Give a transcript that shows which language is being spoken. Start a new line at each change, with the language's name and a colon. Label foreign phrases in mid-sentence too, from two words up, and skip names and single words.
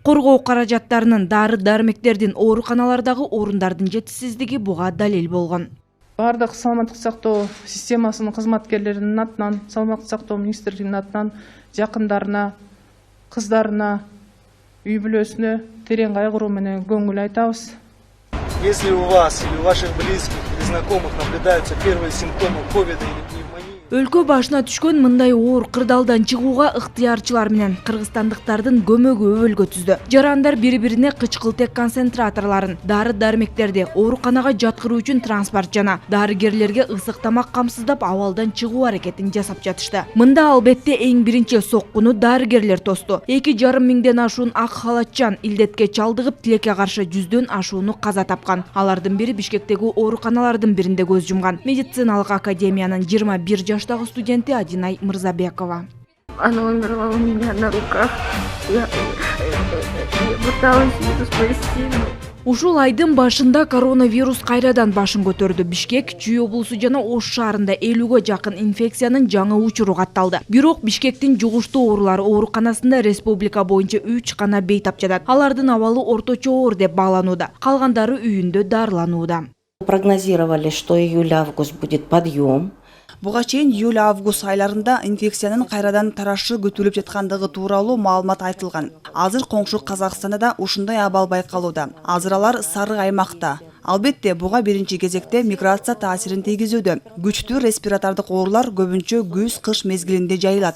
Kyrgyz: Коргоо каражаттарынын, дары-дармектердин, ооруканалардагы орундардын жетишсиздиги буга далил болгон. Бардык саламаттык сактоо системасынын кызматкерлеринин атынан, саламаттык сактоо министрлигинин атынан жакындарына, кыздарына, үй бүлөсүнө терең кайгыруу менен көңүл айтабыз.
Russian: Если у вас или у ваших близких или знакомых наблюдаются первые симптомы ковида или пневмонии,
Kyrgyz: Өлкө башына түшкөн мындай оор кырдаалдан чыгууга ыктыярчылар менен кыргызстандыктардын көмөгү өбөлгө түздү. Жарандар бири-бирине кычкылтек концентраторлорун, дары-дармектерди, ооруканага жаткыруу үчүн транспорт жана дарыгерлерге ысык тамак камсыздап абалдан чыгуу аракетин жасап жатышты. Мында албетте эң биринчи соккуну дарыгерлер тосту. 2,5 миңден ашуун ак халатчан илдетке чалдыгып, тилекке каршы 100дөн ашууну каза тапкан. Алардын бири Бишкектеги ооруканалардын биринде көз жумган. Медициналык академиянын 21 жаштагы студенти Адинай Мырзабекова.
Russian: Она умерла у меня на руках. Я пыталась ее спасти.
Kyrgyz: Ушул айдын башында коронавирус кайрадан башын көтөрдү. Бишкек, Чүй облусу жана Ош шаарында 50ге жакын инфекциянын жаңы учуру катталды. Бирок Бишкектин жугуштуу оорулар ооруканасында республика боюнча 3 гана бейтап жатат. Алардын абалы орточо оор деп бааланууда. Калгандары үйүндө дарыланууда.
Russian: Прогнозировали, что июль-август будет подъем.
Kyrgyz: Буга чейин июль-август айларында инфекциянын кайрадан тарашы күтүлүп жаткандыгы тууралуу маалымат айтылган. Азыр коңшу Казакстанда да ушундай абал байкалууда. Азыр алар сары аймакта. Албетте буга биринчи кезекте миграция таасирин тийгизүүдө. Күчтүү респиратордук оорулар көбүнчө күз-кыш мезгилинде жайылат.